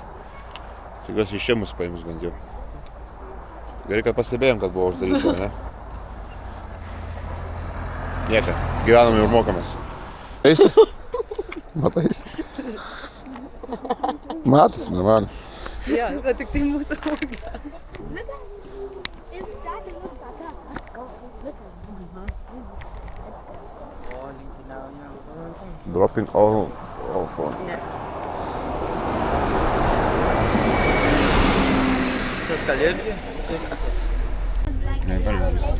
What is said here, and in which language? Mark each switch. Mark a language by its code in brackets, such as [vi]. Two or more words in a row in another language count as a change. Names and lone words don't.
[lt] Tikiuosi iš čia mus paims bent jau. Gerai, kad pastebėjom, kad buvo uždaryta, ne? Nieka, gyvenam ir mokamės. Eisi? Matais? Matas, normaliai. Jo, bet tik tai mūsų ūgio. [en] Dropping all phone. [lt] Ne. Kalėdį. Ne, dar vienas.